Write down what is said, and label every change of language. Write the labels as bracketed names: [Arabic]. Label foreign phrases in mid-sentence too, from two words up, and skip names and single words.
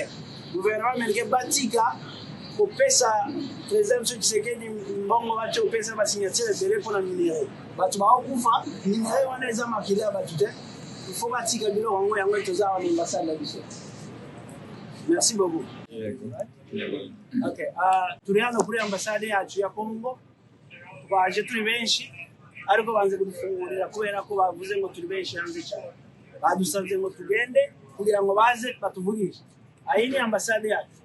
[French] Gouvernement américain [Lingala] batika kopesa President Tshisekedi mbongo bacho kopesa ba signature [French] de pour la minéraux. [Lingala] Batu ba okufa minéraux wana eza makila batu te. [French] Il faut [Lingala] batika biloko yango tozawa na ambassade la biso. [French] Merci beaucoup. [Kinyarwanda] Okay, turi hano kuri ambasade yacu ya Congo, twaje turi benshi ariko banze kudufungurira kubera ko bavuze ngo turi benshi hanze cyane. Badusabye ngo tugende kugira ngo baze batuvugishe. Iyi ni ambasade yacu.